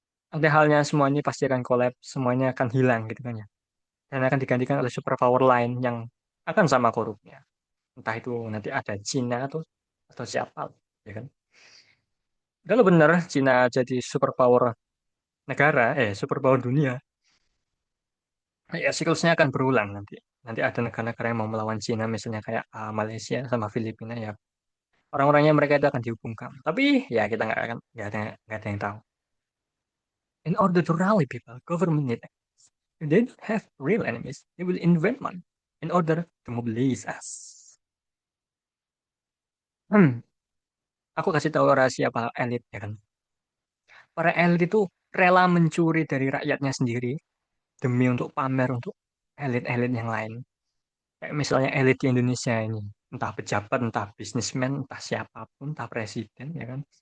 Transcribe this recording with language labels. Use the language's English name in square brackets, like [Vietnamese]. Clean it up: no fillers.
[Indonesian] ada halnya semua ini pasti akan collapse semuanya akan hilang gitu kan ya dan akan digantikan oleh superpower lain yang akan sama korupnya entah itu nanti ada Cina atau siapa ya kan kalau benar Cina jadi superpower negara superpower dunia ya siklusnya akan berulang nanti nanti ada negara-negara yang mau melawan Cina misalnya kayak Malaysia sama Filipina ya orang-orangnya mereka itu akan dihukum. Tapi ya kita nggak ada yang tahu. [English] In order to rally people, government need if they don't have real enemies, they will invent one in order to mobilize us. [Indonesian] Hmm, aku kasih tahu rahasia para elit ya kan. Para elit itu rela mencuri dari rakyatnya sendiri demi untuk pamer untuk elit-elit yang lain. Kayak misalnya elit di Indonesia ini, entah pejabat, entah bisnismen, entah siapapun, entah presiden ya kan.